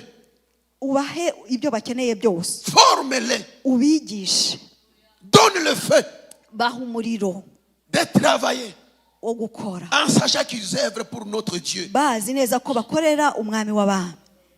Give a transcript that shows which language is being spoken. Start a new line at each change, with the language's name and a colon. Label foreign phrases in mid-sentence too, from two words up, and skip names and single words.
Kinyarwanda: ubahe ibyo bakeneye byose,
French: Forme-les.
Kinyarwanda: ubigishe,
French: Donne le feu
Kinyarwanda: baha umuriro
French: de travailler
Kinyarwanda: wo gukora,
French: en sachant qu'ils œuvrent pour notre Dieu.
Kinyarwanda: bazi neza ko bakorera umwami w'abami.